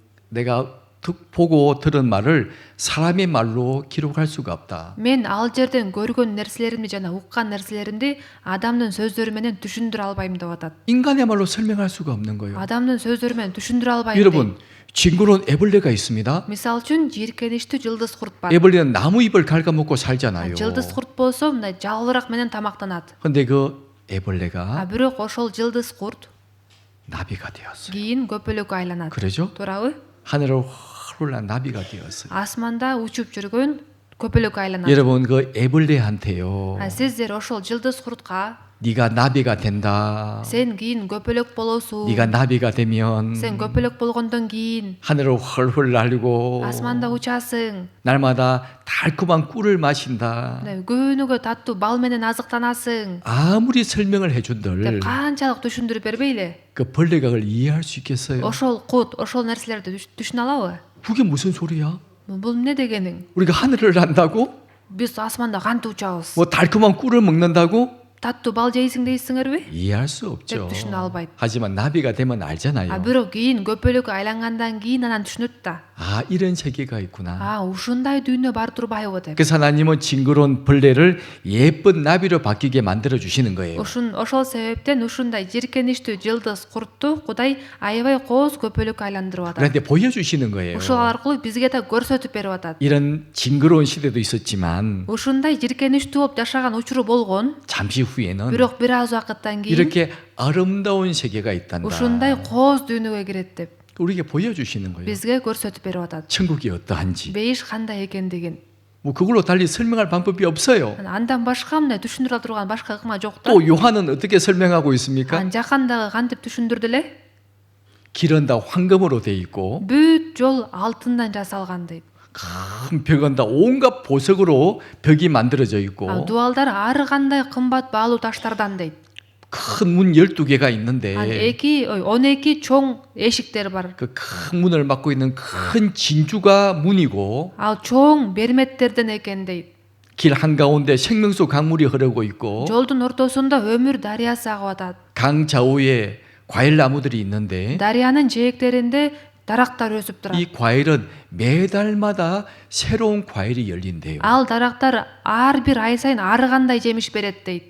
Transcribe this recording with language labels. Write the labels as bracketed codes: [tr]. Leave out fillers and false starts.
[ko] 내가 보고 들은 말을 사람의 말로 기록할 수가 없다. [ky] Мен ал жерден көргөн нерселеримди жана уккан нерселеримди адамдын сөздөрү менен түшүндүрө албайм деп атат. [ko] 인간의 말로 설명할 수가 없는 거예요. [ky] Адамдын сөздөрү менен түшүндүрө албайм. [ko] 여러분, 징그러운 애벌레가 있습니다. [ky] Мисал үчүн жийиркеничтүү жылдыз курт бар. [ko] 애벌레는 나무 잎을 갉아먹고 살잖아요. [ky] Жылдыз курт болсо мындай жалбырак менен тамактанат. [ko] 근데 그 애벌레가 [ky] Бирок ошол жылдыз курт [ko] 나비가 되었어요. [ky] кийин көпөлөккө айланат. [ko] 그러죠? [ky] Туурабы? [ko] 하늘을 훌훌한 나비가 되었어요. [ky] Асманда учуп жүргөн көпөлөккө айланат. [ko] 여러분, 그 애벌레한테요. [ky] Сиздер ошол жылдыз куртка [ko] 네가 나비가 된다. [ky] сен кийин көпөлөк болосуң. [ko] 네가 나비가 되면 [ky] Сен көпөлөк болгондон кийин [ko] 하늘을 훌훌 날고 [ky] асманда учасың. [ko] 날마다 달콤한 꿀을 마신다. [ky] Күнүгө таттуу бал менен азыктанасың. [ko] 아무리 설명을 [ky] деп [ko] 해준들 [ky] канчалык түшүндүрүп бербейли? [ko] 그 벌레가 그걸 이해할 수 있겠어요? [ky] Ошол кут, ошол нерселерди түшүнө алабы? [ko] 그게 무슨 소리야? [ky] Бул эмне дегениң? [ko] 우리가 하늘을 난다고? [ky] Биз асманда кантип учабыз? [ko] 뭐 달콤한 꿀을 먹는다고? [ky] Таттуу бал жейсиң дейсиңерби? [ko] 이해할 수 없죠. [ky] түшүнө албайт. [ko] 하지만 나비가 되면 알잖아요. [ky] Бирок кийин көпөлөккө айлангандан кийин анан түшүнөт да. [ko] 아, 이런 세계가 있구나. [ky] Ушундай дүйнө бар турбайбы деп. [ko] 그래서 하나님은 징그러운 벌레를 예쁜 나비로 바뀌게 만들어 주시는 거예요. [ky] Ошол себептен ушундай жиркеничтүү жылдыз куртту Кудай аябай кооз көпөлөккө айландырып атат. [ko] 그런데 보여주시는 거예요. [ky] Ушул аркылуу бизге да көрсөтүп берип атат. [ko] 이런 징그러운 시대도 있었지만 [ky] Ушундай жиркеничтүү болуп жашаган учуру болгон. [ko] 잠시 후에는 [ky] Бирок бир аз убакыттан кийин [ko] 이렇게 아름다운 세계가 있단다. [ky] ушундай кооз дүйнөгө кирет деп [ko] 우리에게 보여주시는 거예요. [ky] бизге көрсөтүп берип атат. [ko] 천국이 어떠한지. [ky] Бейиш кандай экендигин. [ko] 뭐 그걸로 달리 설명할 방법이 없어요. [ky] Андан башка мындай түшүндүрө турган башка ыкма жок да. [ko] 또 요한은 어떻게 설명하고 있습니까? [ky] Жакандагы кантип түшүндүрдү эле? [ko] 길은 다 황금으로 돼 있고 [ky] Бүт жол алтындан жасалган дейт. [ko] 큰 벽은 다 온갖 보석으로 벽이 만들어져 있고 [ky] Дуалдар ар кандай кымбат баалуу таштардан дейт. [ko] 큰 문 12개가 있는데 [ky] 12 чоң эшиктер бар. [ko] 그 큰 문을 막고 있는 큰 진주가 문이고 [ky] Ал чоң берметтерден экен дейт. [ko] 길 한가운데 생명수 강물이 흐르고 있고 [ky] Жолдун ортосунда өмүр дарыясы агып атат. [ko] 강 좌우에 과일 나무들이 있는데 [ky] Дарыянын жээктеринде дарактар өсүп турат. [ko] 이 과일은 매달마다 새로운 과일이 열린대요. [ky] Ал дарактар ар бир ай сайын ар кандай жемиш берет дейт.